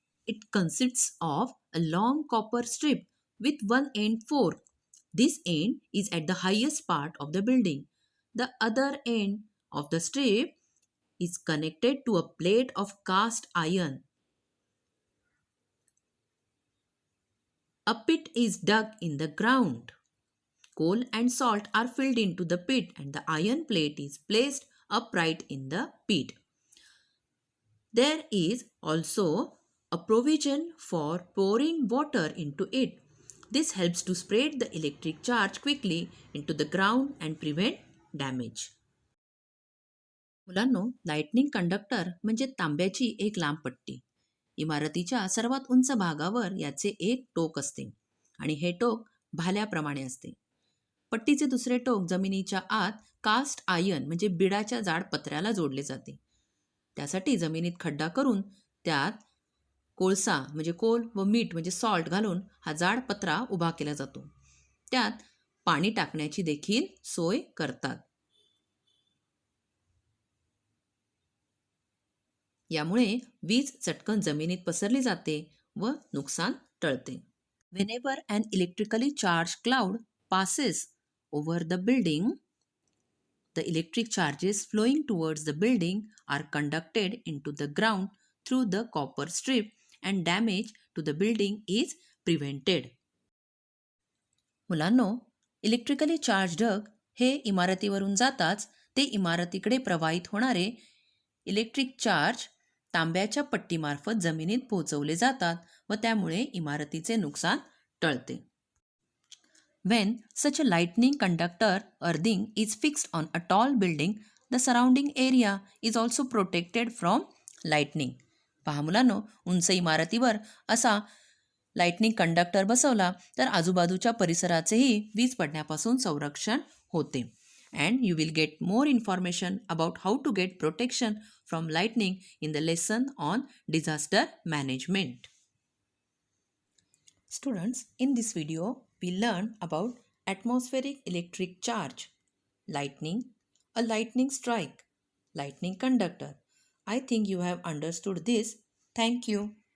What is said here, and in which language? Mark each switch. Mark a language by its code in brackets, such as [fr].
[en] It consists of a long copper strip with one end forked. This end is at the highest part of the building. The other end of the strip is connected to a plate of cast iron. A pit is dug in the ground. Coal and salt are filled into the pit and the iron plate is placed upright in the pit. There is also a provision for pouring water into it. This helps to spread the electric charge quickly into the ground and prevent damage. [mr] मुलांनो, lightning conductor म्हणजे तांब्याची एक लांब पट्टी. इमारतीच्या सर्वात उंच भागावर याचे एक टोक असते आणि हे टोक भाल्याप्रमाणे असते. पट्टीचे दुसरे टोक जमिनीच्या आत कास्ट आयर्न म्हणजे बिडाच्या जाड पत्र्याला जोडले जाते. त्यासाठी जमिनीत खड्डा करून त्यात कोळसा म्हणजे कोल व मीठ म्हणजे सॉल्ट घालून हा जाड पत्रा उभा केला जातो. त्यात पाणी टाकण्याची देखील सोय करतात. यामुळे वीज चटकन जमिनीत पसरली जाते व नुकसान टळते. [en] Whenever an electrically charged cloud passes over the building, the electric charges flowing towards the building are conducted into the ground through the copper strip and damage to the building is prevented. [mr] मुलांनो, electrically charge ढग हे इमारतीवरून जाताच ते इमारतीकडे प्रवाहित होणारे electric charge तांब्याच्या पट्टीमार्फत जमिनीत पोहोचवले जातात व त्यामुळे इमारतीचे नुकसान टळते. [en] When such a lightning conductor earthing is fixed on a tall building, the surrounding area is also protected from lightning. [mr] पहा मुलांनो, उंच इमारतीवर असा लाइटनिंग कंडक्टर बसवला तर आजूबाजूच्या परिसराचेही वीज पडण्यापासून संरक्षण होते. [en] And you will get more information about how to get protection from lightning in the lesson on disaster management. Students, in this video, we learned about atmospheric electric charge, lightning, a lightning strike, lightning conductor. I think you have understood this. Thank you.